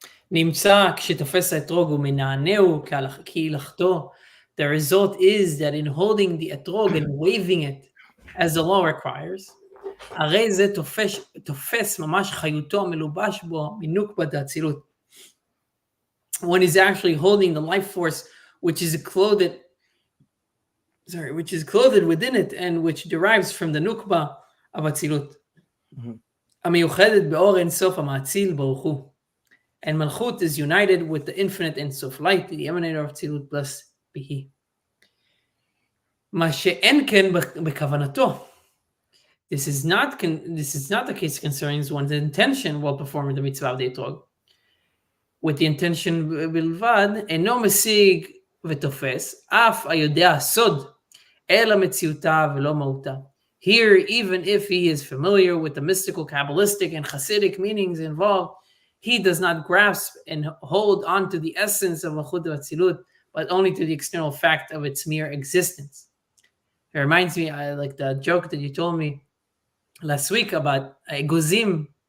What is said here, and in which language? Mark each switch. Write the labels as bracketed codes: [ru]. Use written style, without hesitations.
[he] נמצא כשתופס האתרוג ומנענעו כהילכתו. [en] The result is that in holding the etrog and waving it, as the law requires, [he] הרי זה תופס ממש חיותו המלובש בו מנוקבה דאצילות. [en] One is actually holding the life force which is clothed within it and which derives from the nukba of Atzilut. [he] המיוחדת באור אין סוף המאציל ברוך הוא. [en] And Malchut is united with the infinite Ein Sof light, the emanator of Tzilut, blessed be he. [he] מה שאין כן בכוונתו. [en] This is not the case concerning one's intention while performing the mitzvah of the etrog. With the intention [he] בלבד, אינו משיג ותופס, אף היודע הסוד, אלא מציאותה ולא מהותה. [en] Here, even if he is familiar with the mystical, Kabbalistic, and Hasidic meanings involved, he does not grasp and hold on to the essence of Malchut Atzilut, but only to the external fact of its mere existence. It reminds me, like the joke that you told me last week about Gozim.